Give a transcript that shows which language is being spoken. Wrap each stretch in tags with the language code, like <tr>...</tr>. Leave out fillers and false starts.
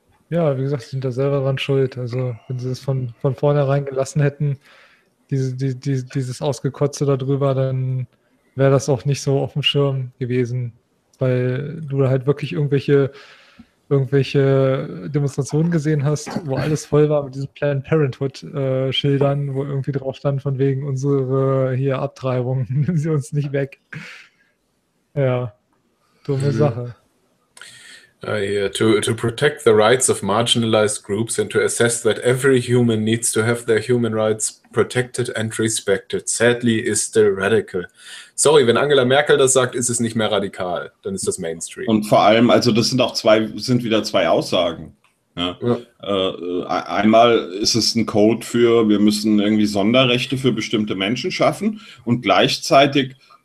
<de>Ja, wie gesagt, sie sind da selber dran schuld. Also wenn sie das von vornherein gelassen hätten, dieses Ausgekotze darüber, dann wäre das auch nicht so auf dem Schirm gewesen, weil du da halt wirklich irgendwelche Demonstrationen gesehen hast, wo alles voll war mit diesen Planned Parenthood-Schildern, wo irgendwie drauf stand, von wegen unsere hier Abtreibung, nehmen sie uns nicht weg. Ja, dumme Sache.</de> <en>To protect the rights of marginalized groups and to assess that every human needs to have their human rights protected and respected, sadly is still radical.</en> <de>Sorry, wenn Angela Merkel das sagt, ist es nicht mehr radikal, dann ist das Mainstream. Und vor allem, also das sind auch zwei Aussagen. Ja. Einmal ist es ein Code für, wir müssen irgendwie Sonderrechte für bestimmte Menschen schaffen und gleichzeitig</de>